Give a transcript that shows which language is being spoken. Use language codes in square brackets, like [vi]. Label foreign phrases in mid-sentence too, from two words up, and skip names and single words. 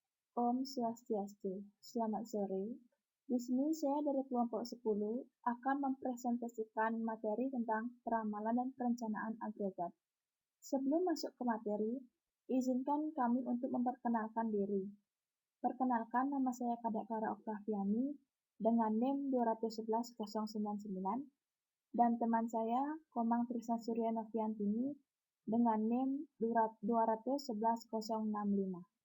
[sa] Om Swastiastu. [id] Selamat sore. Di sini saya dari kelompok 10 akan mempresentasikan materi tentang peramalan dan perencanaan agregat. Sebelum masuk ke materi, izinkan kami untuk memperkenalkan diri. Perkenalkan, nama saya Kadek Clara Oktaviani dengan NIM 211099 dan teman saya Komang Trisna Surya Noviantini dengan NIM 211065.